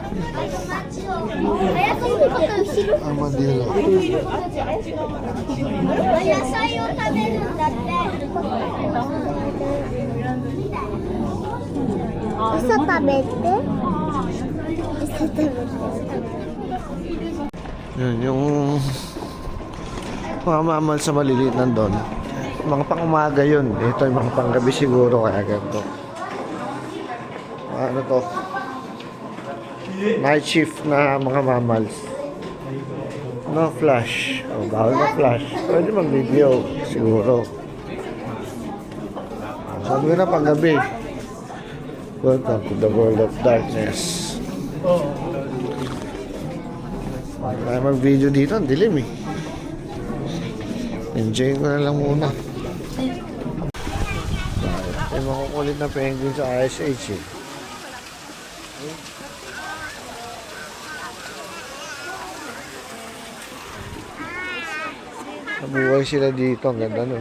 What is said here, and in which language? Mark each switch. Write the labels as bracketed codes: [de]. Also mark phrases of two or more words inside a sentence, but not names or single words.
[tl] Armadillo. [ja] 野菜を食べるんだって餌食べて餌食べて [tl] Yun, yung mga mamal sa maliliit nandun. Mga pang umaga yun. Ito yung mga panggabi siguro kaya ganito. Ano to? [en] Night shift [tl] na mga mammals. No flash. O, bawal na flash. Pwede mag-video siguro. Sabi ko na panggabi. [en] Welcome to the world of darkness. [tl] Kaya mag-video dito, ang dilim eh. Enjoy ko na lang muna. May makukulit na penguin sa ISH eh. Nabuhay sila dito, ang ganda no.